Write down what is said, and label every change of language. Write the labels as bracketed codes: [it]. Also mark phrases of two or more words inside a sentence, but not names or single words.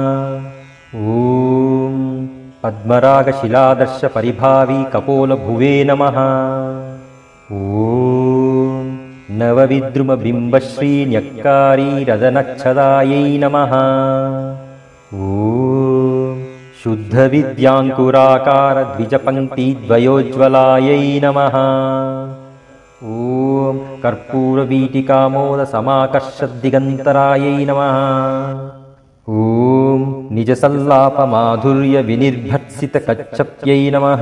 [sa] ఓం పద్మరాగశిలాదర్శపరిభావీ కపోలభువే నమః. ఓం నవవిద్రుమబింబశ్రీన్యక్కారీ రదనచ్చదాయై నమః. ఓం शुद्धविद्याङ्कुराकारद्विजपङ्क्तिद्वयोज्ज्वलायै नमः। ॐ कर्पूरवीटिकामोदसमाकर्षद्दिगन्तरायै नमः। ॐ निजसल्लापमाधुर्यविनिर्भर्त्सितकच्छप्यै नमः।